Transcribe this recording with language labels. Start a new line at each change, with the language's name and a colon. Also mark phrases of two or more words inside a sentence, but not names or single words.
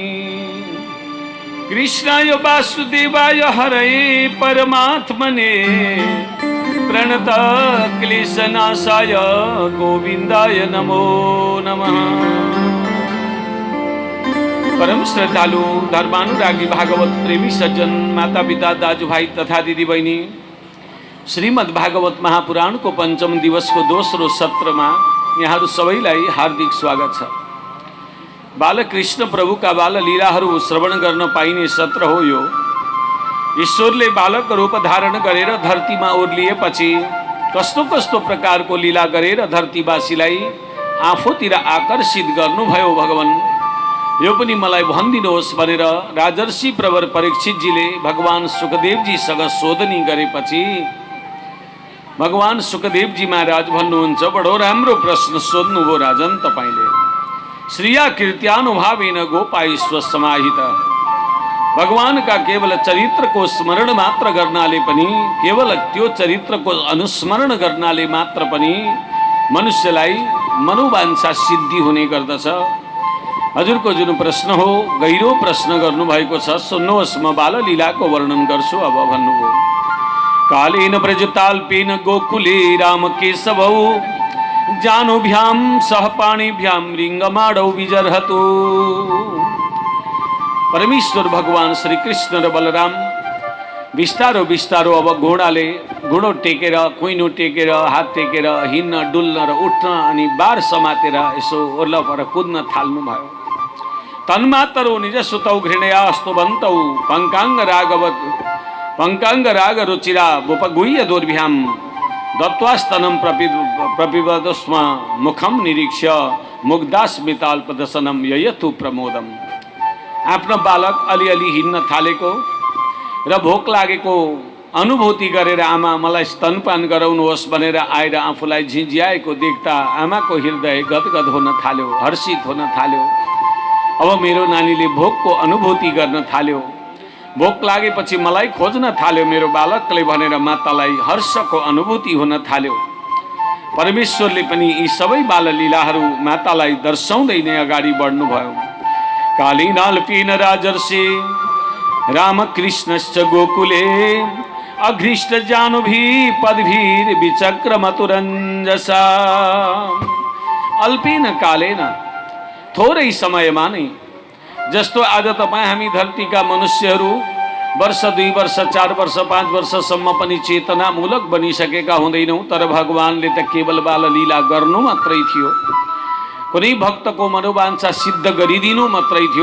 Sanskrit: कृष्णाय वासुदेवाय हरये परमात्मने प्रणतक्लेशनाशाय गोविन्दाय नमो नमः।
Nepali: परम श्रद्धालु धर्मानुरागी भागवत प्रेमी सज्जन माता पिता दाजु भाई तथा दिदी बहिनी, श्रीमद् भागवत महापुराण को पंचम दिवस को दोस्रो सत्र में यहाँहरू सबैलाई हार्दिक स्वागत छ। बालकृष्ण प्रभु का बाल लीलाहरू श्रवण गर्न पाइने सत्र हो यो। ईश्वरले बालक रूप धारण गरेर धरतीमा ओर्लिएपछि कस्तो कस्तो प्रकारको लीला गरेर धरतीवासीलाई आफूतिर आकर्षित गर्नुभयो भगवान, यो पनि मलाई भनिदिनुहोस् भनेर राजर्षि प्रवर परीक्षितजीले भगवान सुखदेवजीसँग सोधनी गरेपछि भगवान सुखदेवजी महाराज भन्नुहुन्छ, बडो राम्रो प्रश्न सोध्नुभयो राजन तपाईले।
Sanskrit: श्रिया कीर्त्यानुभावेन गोपाईश्व समाहित,
Nepali: भगवान का केवल चरित्र को स्मरण मात्र गर्नाले पनि, केवल त्यो चरित्र को अनुस्मरण गर्नाले मात्र पनि मनुष्यलाई मनोवांछा सिद्धि हुने गर्दछ। हजुरको जुन प्रश्न हो गहिरो प्रश्न गर्नुभएको छ, सुन्नुहोस् म बाललीलाको वर्णन गर्छु। अब भन्नुभयो,
Sanskrit: कालेन व्रजताल्पेन गोकुले राम केशवौ जानुभ्याम सह पाणिभ्याम रिंगमाडौ विजर्हतु।
Nepali: परमेश्वर भगवान श्री कृष्ण र बलराम बिस्तारो बिस्तारो अब घोडो टेकेर कुइनो टेकेर हात टेकेर हिँड्न डुल्न र उठ्न अनि बार समातेर यसो ओर्ला पर कुद्न थाल्नु भयो।
Sanskrit: तन्मातरो निज सुतौ घृणया स्तुवन्तौ पंकांग राग रुचिरा उपगुह्य दोर्भ्याम दत्वास्तनं प्रपिबदस्म मुखम निरीक्ष्य मुग्धास्मिताल्पदशनं ययतु प्रमोदम।
Nepali: आफ्नो बालक अलिअलि हिँड्न थालेको र भोक लागेको अनुभूति गरेर आमा मलाई स्तनपान गराउनुहोस् भनेर आएर आफूलाई झिझ्याएको देख्दा आमाको हृदय गदगद हुन थाल्यो, हर्षित हुन थाल्यो। अब मेरो नानीले भोकको अनुभूति गर्न थाल्यो। भोक लागेपछि मलाई खोज्न थाल्यो मेरो बालकले भनेर मातालाई हर्षको अनुभूति हुन थाल्यो। परमेश्वरले पनि यी सबै बाललीलाहरू मातालाई दर्शाउँदै नै अगाडि बढ्नुभयो।
Sanskrit: कालीनाल्पेन राजर्षि रामकृष्णश्च गोकुले अघृष्ट जानुभि पदभीर विचक्र मथुरञ्जसा। अल्पेन कालेन,
Nepali: थोरै समयमा नै, जस्तो आज तपाईँ हामी धरतीका मनुष्यहरू वर्ष 2 वर्ष 4 वर्ष 5 वर्षसम्म पनि चेतनामूलक बनिसकेका हुँदैनौँ, तर भगवानले त केवल बाललीला गर्नु मात्रै थियो, कुनै भक्तको मनोवांछा सिद्ध गरिदिनु मात्रै थियो।